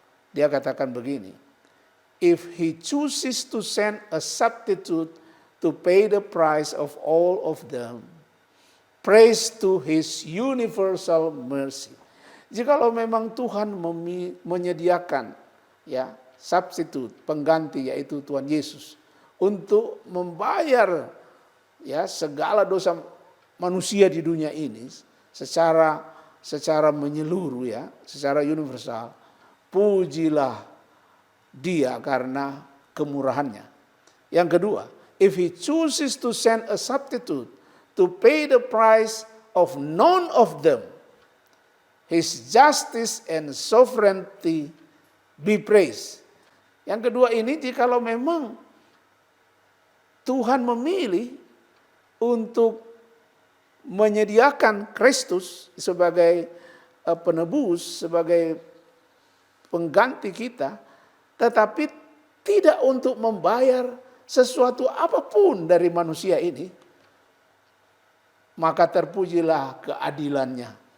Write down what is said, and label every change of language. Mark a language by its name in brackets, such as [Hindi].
[Indonesian] Dia katakan begini, [English] if he chooses to send a substitute to pay the price of all of them, praise to his universal mercy. [Indonesian] Jikalau memang Tuhan menyediakan ya substitute, pengganti yaitu Tuhan Yesus untuk membayar ya segala dosa manusia di dunia ini secara menyeluruh ya, secara universal. Pujilah Dia karena kemurahannya. Yang kedua, [English] if he chooses to send a substitute to pay the price of none of them, his justice and sovereignty be praised. [Indonesian] Yang kedua ini, jikalau memang Tuhan memilih untuk menyediakan Kristus sebagai penebus, sebagai pengganti kita, tetapi tidak untuk membayar sesuatu apapun dari manusia ini, maka terpujilah keadilannya.